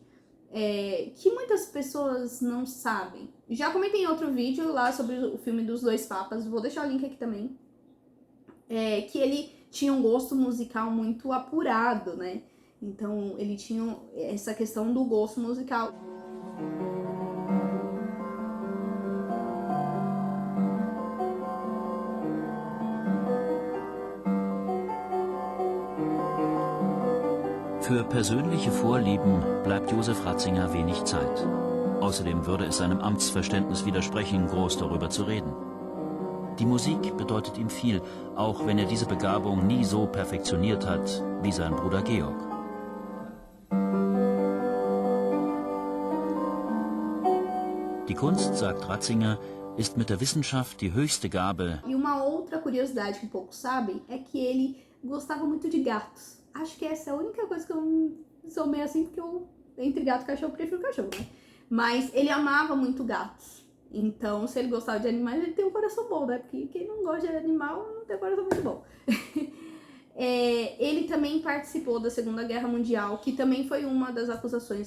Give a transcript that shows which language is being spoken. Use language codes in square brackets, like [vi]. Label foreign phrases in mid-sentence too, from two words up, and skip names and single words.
[pt] Que muitas pessoas não sabem. Já comentei em outro vídeo lá sobre o filme dos dois papas, vou deixar o link aqui também. Que ele tinha um gosto musical muito apurado, né? Então ele tinha essa questão do gosto musical. [de] Für persönliche Vorlieben bleibt Josef Ratzinger wenig Zeit. Außerdem würde es seinem Amtsverständnis widersprechen, groß darüber zu reden. Die Musik bedeutet ihm viel, auch wenn er diese Begabung nie so perfektioniert hat wie sein Bruder Georg. Die Kunst, sagt Ratzinger, ist mit der Wissenschaft die höchste Gabe. [pt] E uma outra curiosidade que poucos sabem é que ele gostava muito de gatos. Acho que essa é a única coisa que eu sou meio assim, porque entre gato e cachorro, eu prefiro cachorro, né? Mas ele amava muito gatos. Então, se ele gostava de animais, ele tem um coração bom, né? Porque quem não gosta de animal não tem um coração muito bom. Ele também participou da Segunda Guerra Mundial, que também foi uma das acusações.